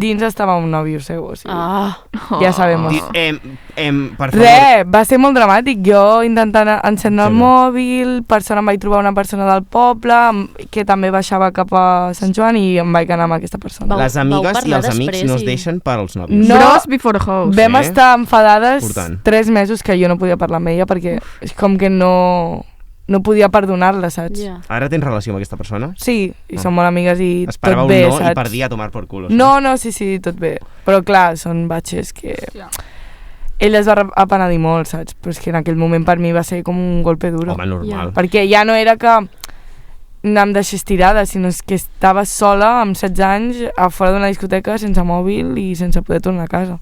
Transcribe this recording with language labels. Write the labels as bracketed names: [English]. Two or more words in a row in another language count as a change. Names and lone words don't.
[Catalan] No, dins estava un nòvio seu, o sigui, ja sabem. Per favor. Va ser molt dramàtic, jo intentant encendre el mòbil, per sort em vaig trobar una persona del poble, que també baixava cap a Sant Joan i em vaig anar amb aquesta persona. Les amigues i els amics no es deixen per als nòvios. [English] Bros before house. [Catalan] Vam estar enfadades 3 mesos que jo no podia parlar amb ella perquè és com que no podia perdonar-la, saps? Ara tens relació amb aquesta persona? Sí, i som molt amigues i tot bé, saps? Esperava un no i perdia [Spanish] a tomar por culo. [Catalan] No, sí, tot bé. Però clar, són batxes que... Ella es va apenadir molt, saps? Però és que en aquell moment per mi va ser com [Spanish] un golpe duro. [Catalan] Home, normal. Perquè ja no era que em deixés tirada, sinó que estava sola amb 16 anys a fora d'una discoteca sense mòbil i sense poder tornar a casa.